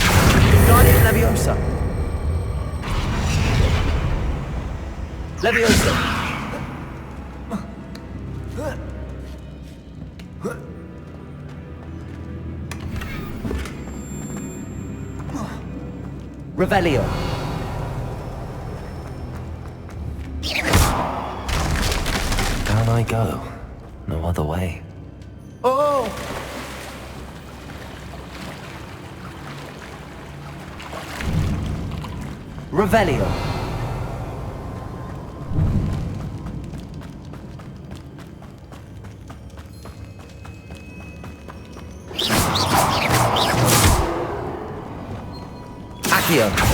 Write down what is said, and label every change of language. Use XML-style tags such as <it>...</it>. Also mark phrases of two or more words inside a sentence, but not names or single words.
<en>Guardian Leviosa. Leviosa. Revelio. Down I go. No other way. Oh! Revelio. Accio.</en>